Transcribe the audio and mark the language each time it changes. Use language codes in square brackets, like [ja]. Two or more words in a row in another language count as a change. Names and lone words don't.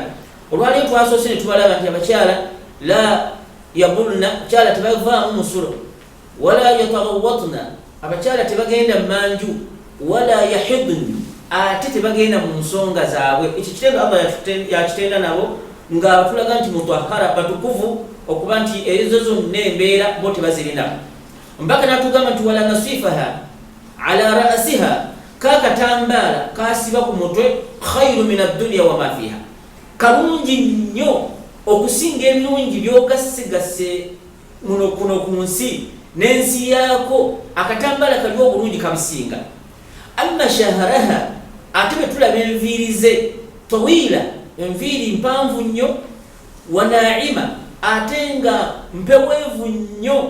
[lg] Olwaleero twasoose ne tubalaba nti abakyala [ar] la yabulna, [lg] abakyala tebavaamu musulo, [ar] wala yataghawwadna, [lg] abakyala tebagenda manju, [ar] wala yahidun, [lg] ate tebagenda mu nsonga zaabwe. Ekyo kitendo Allah yakitenda nabo nga tulaga nti mutahhara, batukuvu okuba nti ezo zonna embeera bo tebazirina. Mbaka natugamba nti [ar] wala nasifaha ala ra'siha, [lg] kakatambaala kasiba ku mutwe [ar] khairu min ad-dunya wa ma fiha, [lg] kalungi nnyo okusinga ebirungi by'ogasigase muno kuno ku nsi n'ensi yaako. Akatambaala kali obulungi kabisinga. [ar] Amma shaharaha, [lg] ate bwe tulaba enviiri ze tawila, enviiri mpanvu nnyo, [ar] wa na'ima, [lg] ate nga mpeweevu nnyo.